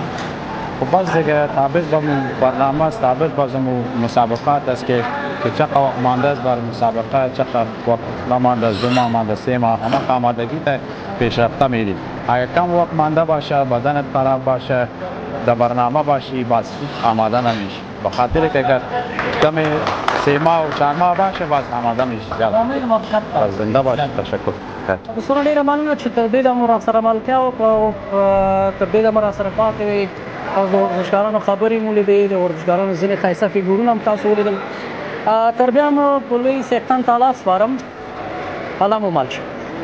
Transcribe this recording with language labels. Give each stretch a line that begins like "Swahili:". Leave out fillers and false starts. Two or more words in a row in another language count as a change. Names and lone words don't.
Persian: خب باز دیگه تابع با برنامه است، تابع با مسابقات است که چقدر وقت مانده است بر مسابقه، چقدر وقت نمانده است، 2 ماه مانده، 3 ماه، همه آمادگی تا پیشرفته میریم. اگر کم وقت مانده باشه، بدنت خراب باشه، در برنامه باشی باز آماده نمیشی. به خاطر که اگر کم 3 ماه و 4 ماه باشه باز آماده میشی. زنده باشه. تشکر.
Pashto: بسیار ډیره مننه چې تر دې دمه راسره ملتیا وکړه او تر دې دمه راسره پاتې وئ. او د ورزشکارانو خبرې مو لیدې، د ورزشکارانو ځینې ښایسته فګورونه هم تاسو ولیدل. تر بیا مو په لوی څښتن تعالی سپارم. الله مو مل شه.